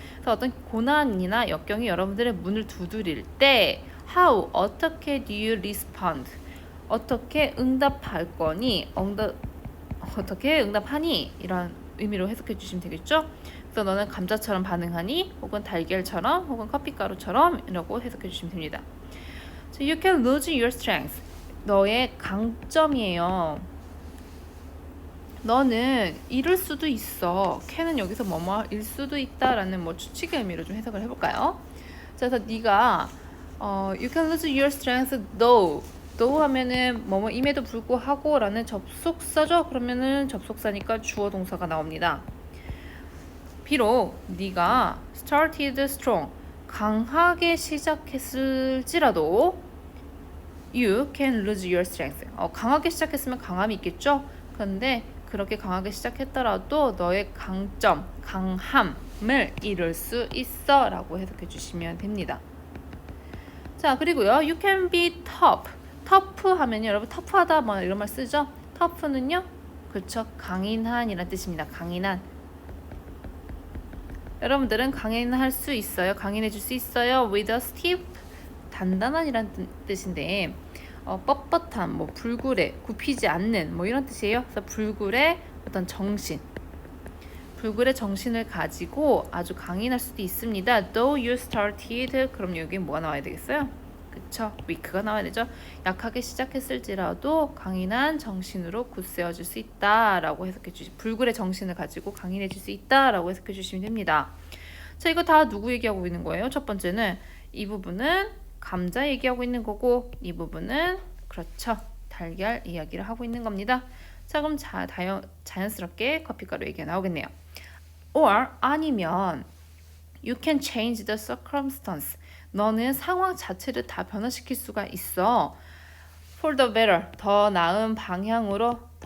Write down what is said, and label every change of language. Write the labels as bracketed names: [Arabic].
[Korean] 그래서 어떤 고난이나 역경이 여러분들의 문을 두드릴 때 how, 어떻게 [English] do you respond? [Korean] 어떻게 응답할 거니? 어떻게 응답하니? 이런 의미로 해석해 주시면 되겠죠? 그래서 너는 감자처럼 반응하니? 혹은 달걀처럼, 혹은 커피가루처럼 이라고 해석해 주시면 됩니다. [English] So you can lose your strength. [Korean] 너의 강점이에요. 너는 잃을 수도 있어. can은 여기서 뭐뭐일 수도 있다라는 추측의 의미로 좀 해석을 해볼까요? 그래서 네가 [English] you can lose your strength though [Korean] 하면은 뭐뭐임에도 불구하고 라는 접속사죠. 그러면은 접속사니까 주어 동사가 나옵니다. 비록 네가 [English] started strong [Korean] 강하게 시작했을지라도 [English] you can lose your strength. [Korean] 강하게 시작했으면 강함이 있겠죠. 그런데 그렇게 강하게 시작했더라도 너의 강점, 강함을 잃을 수 있어 라고 해석해 주시면 됩니다. 자, 그리고요, [English] you can be tough. [Korean] tough 하면요, 여러분 터프하다 뭐 이런 말 쓰죠. tough는요, 그렇죠, 강인한 이란 뜻입니다. 강인한. 여러분들은 강인할 수 있어요. 강인해질 수 있어요. [English] with a stiff, [Korean] 단단한 이란 뜻인데 뻣뻣한, 불굴의, 굽히지 않는 이런 뜻이에요. 그래서 불굴의 어떤 정신, 불굴의 정신을 가지고 아주 강인할 수도 있습니다. [English] Though you started, [Korean] 그럼 여기 뭐가 나와야 되겠어요? 그쵸? weak가 나와야 되죠. 약하게 시작했을지라도 강인한 정신으로 굳세어질 수 있다라고 해석해 불굴의 정신을 가지고 강인해질 수 있다라고 해석해 주시면 됩니다. 자, 이거 다 누구 얘기하고 있는 거예요? 첫 번째는 이 부분은 감자 얘기하고 있는 거고, 이 부분은 그렇죠, 달걀 이야기를 하고 있는 겁니다. 자, 그럼 자연스럽게 커피가루 얘기가 나오겠네요. [English] or [Korean] 아니면 [English] you can change the circumstance. [Korean] 너는 상황 자체를 다 변화시킬 수가 있어. [English] for the better, [Korean] 더 나은 방향으로